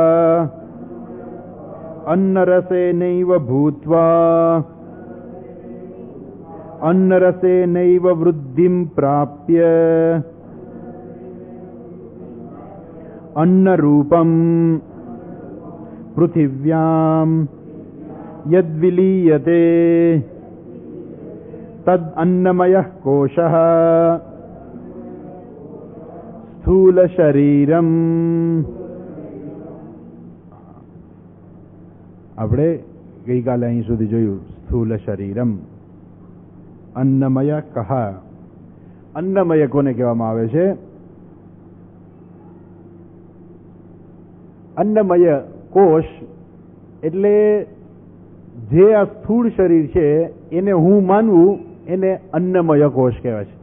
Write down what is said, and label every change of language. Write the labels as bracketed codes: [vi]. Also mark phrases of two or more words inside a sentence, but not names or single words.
[sa] अन्नरसेनैव भूत्वा अन्नरसेनैव वृद्धिं प्राप्य अन्नरूपं पृथिव्यां यद्विलीयते तद् अन्नमयः कोशः स्थूल शरीरम। [gu] આપણે ગઈકાલે અહીં સુધી જોયું [sa] સ્થૂલ શરીરમ, [gu] અન્નમય કહા. અન્નમય કોને કહેવામાં આવે છે? અન્નમય કોષ એટલે જે આ સ્થૂળ શરીર છે એને હું માનવું એને અન્નમય કોષ કહેવાય છે.